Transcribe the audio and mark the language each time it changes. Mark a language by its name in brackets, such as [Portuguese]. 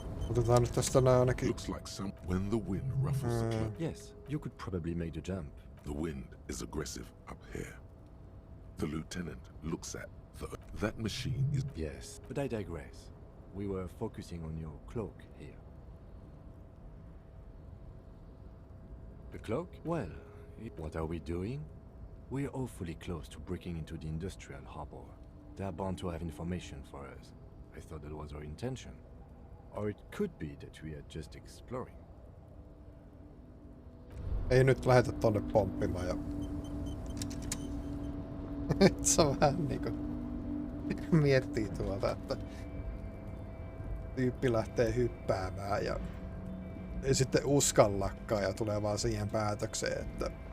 [Finnish] Otetaan nyt tästä nää ainakin. [English] Looks like some when the wind ruffles the cloak. Yes, you could probably make the jump. The wind is aggressive up here. The lieutenant looks at that machine is. Yes, but I digress. We were focusing on your cloak here. The cloak? Well, what are we doing? We're awfully close to breaking into the industrial harbor. They are bound to have information for us. I thought that was our intention. Or it could be that we are just exploring. [Finnish] Ei nyt lähetä tonne pomppimaan ja... Se on vähän niinku... Miettii tuolta, että... Tyyppi lähtee hyppäämään ja... Ei sitten uskallakaan ja tulee vaan siihen päätökseen, että...